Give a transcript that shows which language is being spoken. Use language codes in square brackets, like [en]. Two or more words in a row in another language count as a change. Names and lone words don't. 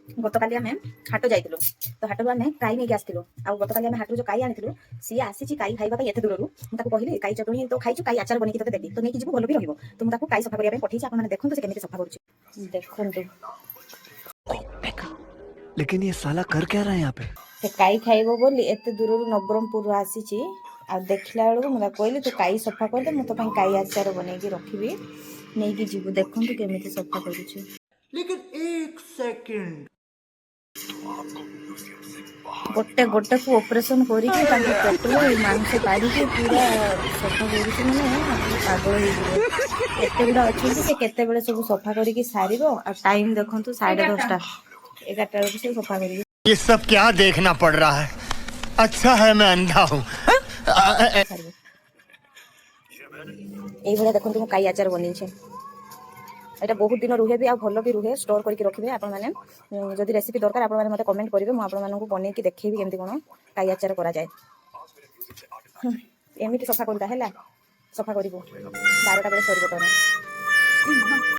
[or] ଗତକାଲି ଆମେ ହାଟ ଯାଇଥିଲୁ ତ ହାଟରୁ ଆମେ କାଇ ନେଇକି ଆସିଥିଲୁ ଆଉ ଗତକାଲି ଆମେ ହାଟରୁ ଯୋଉ କାଇ ଆଣିଥିଲୁ ସିଏ ଆସିଛି କାଇ ଖାଇବା ପାଇଁ ଏତେ ଦୂରରୁ ମୁଁ ତାକୁ କହିଲି କାଇ ଚଟଣି ତ ଖାଇଛୁ କାଇ ଆଚାର ବନେଇକି ତତେ ଦେବି ତ ନେଇକି ଯିବୁ ଭଲ ବି ରହିବ ତ ମୁଁ ତାକୁ କାଇ ସଫା କରିବା ପାଇଁ ପଠେଇଛି ଆପଣମାନେ ଦେଖନ୍ତୁ ସେ କେମିତି ସଫା କରୁଛି ଦେଖନ୍ତୁ [hi] लेकिन ये साला कर क्या रहा है यहाँ पे [or] ସେ କାଇ ଖାଇବ ବୋଲି ଏତେ ଦୂରରୁ ନବରଙ୍ଗପୁରରୁ ଆସିଛି ଆଉ ଦେଖିଲା ବେଳକୁ ମୁଁ ତାକୁ କହିଲି ତୁ କାଇ ସଫା କରିଦେ ମୁଁ ତୋ ପାଇଁ କାଇ ଆଚାର ବନେଇକି ରଖିବି ନେଇକି ଯିବୁ ଦେଖନ୍ତୁ କେମିତି ସଫା କରୁଛି [hi] लेकिन एक सेकंड [or] ଗୋଟେ ଗୋଟେକୁ ଅପରେସନ କରିକି ତାଙ୍କ ପେଟରୁ ମାଂସ କାଢିକି ପୁରା ସଫା କରୁଛି ମାନେ ଆପଣ ପାଗଳ ହେଇଯିବ ଏତେ ଗୁଡା ଅଛନ୍ତି ସେ କେତେବେଳେ ସବୁ ସଫା କରିକି ସାରିବ ଆଉ ଟାଇମ ଦେଖନ୍ତୁ 10:30 11ଟା ବେଳକୁ ସେ ସଫା କରିକି [hi] ये सब क्या देखना पड़ रहा है अच्छा है मैं अंधा हूँ [or] ସାରିବ এইଭଳିଆ ଦେଖନ୍ତୁ ମୁଁ କାଇ ଆଚାର ବନେଇଛି এটা ବହୁତ ଦିନ ରୁହେ ବି ଆଉ ଭଲ ବି ରୁହେ ଷ୍ଟୋର କରିକି ରଖିବେ ଆପଣମାନେ ଯଦି ରେସିପି ଦରକାର ଆପଣମାନେ ମୋତେ କମେଣ୍ଟ କରିବେ ମୁଁ ଆପଣମାନଙ୍କୁ ବନେଇକି ଦେଖେଇବି କେମିତି କ'ଣ କାଇ ଆଚାର କରାଯାଏ ଏମିତି ସଫା କରିଦା ହେଲା ସଫା କରିବୁ 12ଟା ବେଳେ ସରିବ ତୋର